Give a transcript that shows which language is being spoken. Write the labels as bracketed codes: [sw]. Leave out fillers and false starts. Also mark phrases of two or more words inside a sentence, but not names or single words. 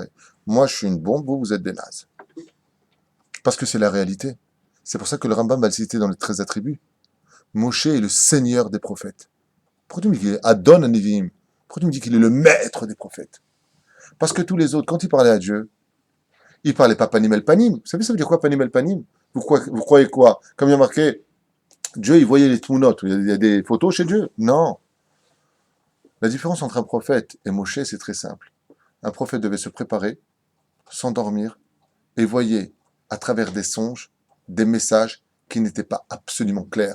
[fr] Moi, je suis une bombe, vous êtes des nazes. Parce que c'est la réalité. C'est pour ça que le Rambam va le citer dans les 13 attributs. Moshe est le seigneur des prophètes. Pourquoi tu me dis qu'il est [he] אדון אניבים? [fr] Pourquoi tu me dis qu'il est le maître des prophètes? Parce que tous les autres, quand ils parlaient à Dieu, ils parlaient pas [he] פנים אל פנים. [fr] Vous savez ça veut dire quoi [he] פנים אל פנים? [fr] Vous croyez quoi? Comme il y a marqué, Dieu il voyait les tmunotes, il y a des photos chez Dieu? Non. La différence entre un prophète et Moshe, c'est très simple. Un prophète devait se préparer, s'endormir, et voyait à travers des songes, des messages qui n'étaient pas absolument clairs.